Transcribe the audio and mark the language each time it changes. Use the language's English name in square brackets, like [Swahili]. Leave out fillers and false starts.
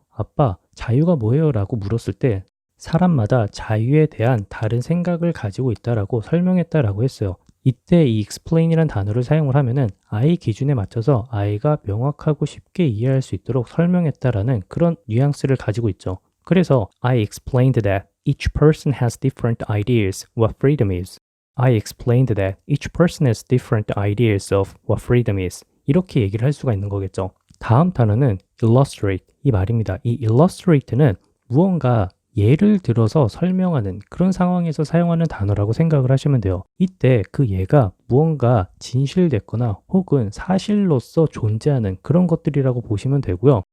[Korean] 아빠, 자유가 뭐예요? 라고 물었을 때 사람마다 자유에 대한 다른 생각을 가지고 있다라고 설명했다라고 했어요. 이때 이 explain이란 단어를 사용을 하면은 아이 기준에 맞춰서 아이가 명확하고 쉽게 이해할 수 있도록 설명했다라는 그런 뉘앙스를 가지고 있죠. [English] 그래서 I explained that each person has different ideas what freedom is. I explained that each person has different ideas of what freedom is. [Korean] 이렇게 얘기를 할 수가 있는 거겠죠. 다음 단어는 illustrate 이 말입니다. 이 illustrate는 무언가 예를 들어서 설명하는 그런 상황에서 사용하는 단어라고 생각을 하시면 돼요. 이때 그 예가 무언가 진실됐거나 혹은 사실로서 존재하는 그런 것들이라고 보시면 되고요.